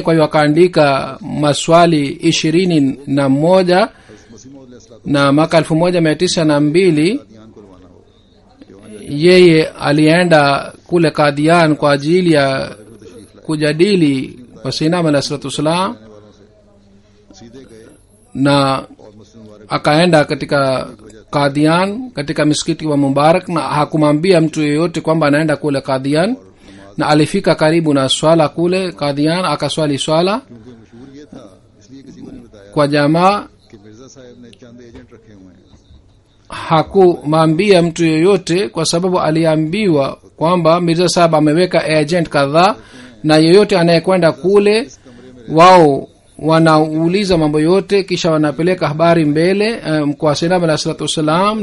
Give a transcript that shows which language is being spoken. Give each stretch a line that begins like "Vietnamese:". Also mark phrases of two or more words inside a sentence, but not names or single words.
Swahili: Kwa hiyo akaandika maswali 21 na mwaka 1902 yeye alienda kule Qadian kwa ajili ya kujadili kwa Sayyidina
Arabic: عليه الصلاة والسلام,
Swahili: na akaenda katika Qadian katika msikiti wa Mubarak, na hakumwambia mtu yeyote kwamba anaenda kule Qadian. na alifika karibu na swala kule Qadian, akaswali swala
Urdu: کیونکہ مشہور یہ تھا، اس لیے کسی کو نہیں بتایا
Swahili: kwa jamaa.
Urdu: کہ مرزا صاحب نے چند ایجنٹ رکھے ہوئے ہیں.
Swahili: Hakumwambia mtu yoyote kwa sababu aliambiwa kwamba Mirza Sahab ameweka agent kadhaa, na yoyote anayekwenda kule wao wanauliza mambo yote, kisha wanapeleka habari mbele kwa Sayyidina
Arabic: عليه الصلاة والسلام.